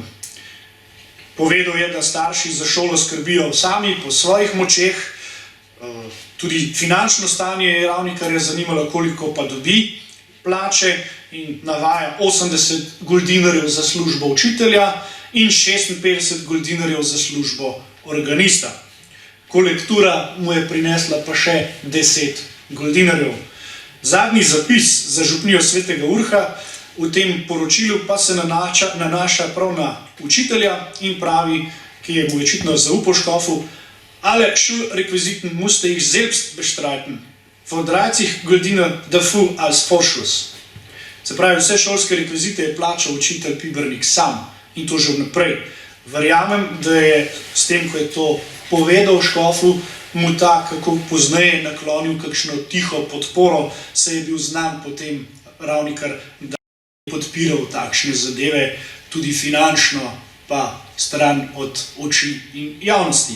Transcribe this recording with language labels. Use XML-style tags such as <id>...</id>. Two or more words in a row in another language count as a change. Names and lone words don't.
<sl>Povedal je, da starši za šolo skrbijo sami po svojih močeh, tudi finančno stanje je Ravnikarja zanimalo, koliko pa dobi plače, in navaja 80 goldinarjev za službo učitelja in 56 goldinarjev za službo organista. Kolektura mu je prinesla pa še 10 goldinarjev. Zadnji zapis za župnijo svetega Urha v tem poročilu pa se nanaša prav na učitelja in pravi, ki je mu očitno zaupal škofu:</sl> <de>"Alle Schulrequisiten musste ich selbst bestreiten. Von 30 Guldiner dafür als Vorschuss."</de> <sl>Se pravi, vse šolske rekvizite je plačal učitelj Pibernik sam in to že vnaprej. Verjamem, da je s tem, ko je to povedal škofu, mu ta, kako pozneje naklonil kakšno tiho podporo, se je bil znan potem Ravnikar, da je podpiral takšne zadeve, tudi finančno, pa stran od oči in javnosti.</sl>